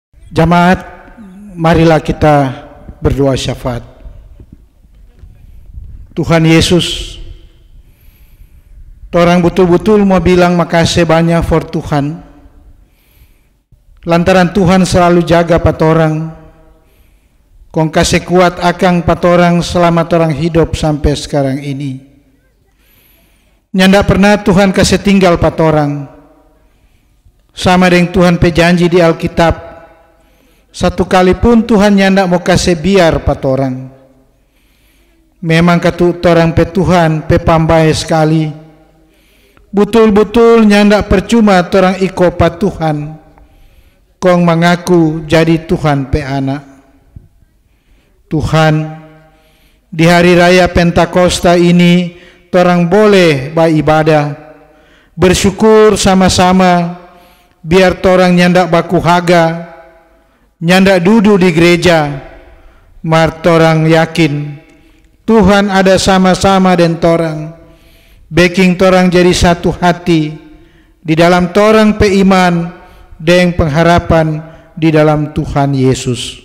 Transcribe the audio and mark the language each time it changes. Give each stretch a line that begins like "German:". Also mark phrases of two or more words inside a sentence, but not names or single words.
Indonesian: Jamaat, marilah kita berdoa syafaat.
Manado Malay: Tuhan Yesus, torang betul-betul mau bilang makasih banyak for Tuhan. Lantaran Tuhan selalu jaga patorang, kong kasih kuat akang patorang selama torang hidup sampai sekarang ini. Nyanda pernah Tuhan kasih tinggal patorang. Sama dengan Tuhan pejanji di Alkitab, satu kali pun Tuhan nyanda mau kasih biar patorang. Memang katu torang pe Tuhan pe pambai sekali. Betul-betul nyanda percuma torang iko pa Tuhan, kong mengaku jadi Tuhan pe anak. Tuhan, di hari raya Pentakosta ini torang boleh beribadah, bersyukur sama-sama, biar torang nyanda baku haga, nyanda duduk di gereja, mar torang yakin Tuhan ada sama-sama dengan torang, baking torang jadi satu hati di dalam torang pe iman dengan pengharapan di dalam Tuhan Yesus.